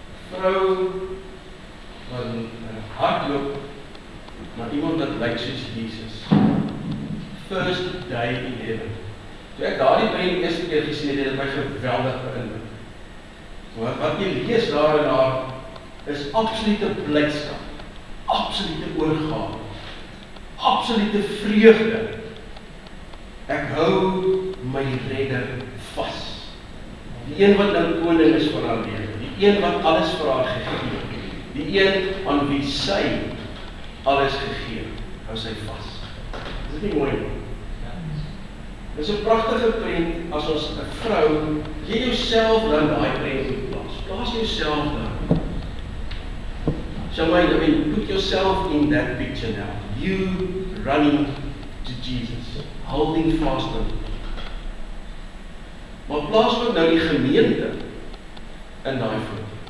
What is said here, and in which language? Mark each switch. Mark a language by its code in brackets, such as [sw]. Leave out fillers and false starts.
[af] Vrou wat hardloop na iemand wat lyk soos Jesus. [en] First Day in Heaven. [af] Toe ek daardie prent eerste keer gesien het, het my geweldig beïndruk. Wat jy lees daar en daar is absolute blydskap, absolute oorgawe, absolute vreugde. Ek hou my redder vas. Die een wat nou koning is van haar lewe, die een wat alles vir haar gegee het, die een aan wie sy alles gegee het, hou sy vas. Is dit nie mooi nie? Dit is 'n pragtige prent as ons 'n vrou, jy jouself dan daai prent plaas. Plaas jouself daar. [en] Somebody, put yourself in that picture now. You running to Jesus, holding fast on him. [af] Maar plaas ook nou die gemeente in daai foto.